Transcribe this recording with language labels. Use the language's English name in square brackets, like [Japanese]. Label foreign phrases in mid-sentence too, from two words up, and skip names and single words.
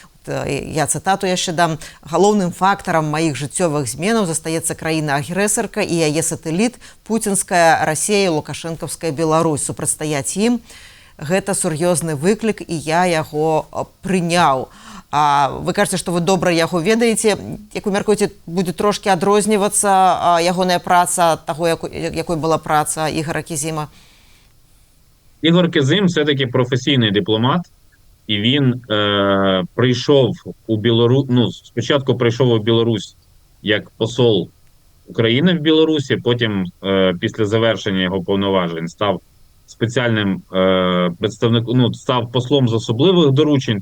[Belarusian] я цытату яшчэ дам: галоўным фактарам маіх жыццёвых зменаў застаецца краіна-агрэсарка і яе сатэліт пуцінская Расія, лукашэнкаўская Беларусь. Супрацьстаяць ім гэта сур'ёзны выклік, і я яго прыняў. Вы кажаце, што вы добра яго ведаеце. Як вы мяркуеце, будзе трошкі адрознівацца ягоная праца таго, якой была праца Ігора Кізіма? [Ukrainian] Ігор Кізим все-таки професійний дипломат, і він прийшов у Білорусь, спочатку прийшов у Білорусь як посол України в Білорусі, потім після завершення його повноважень став спеціальним представником, став послом з особливих доручень.